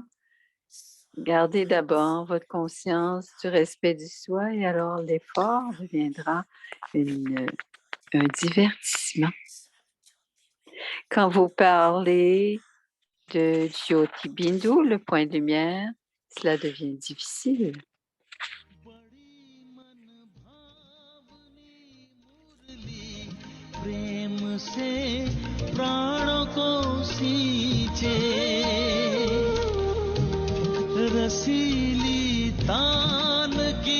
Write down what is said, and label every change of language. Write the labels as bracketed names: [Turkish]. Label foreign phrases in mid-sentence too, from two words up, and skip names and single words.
[French] Gardez d'abord votre conscience du respect du soi et alors l'effort deviendra un divertissement. Quand vous parlez de Jyoti Bindu, le point de lumière, cela devient difficile. [Hindi] प्रेम से प्राणों को सींचे रसीली तान की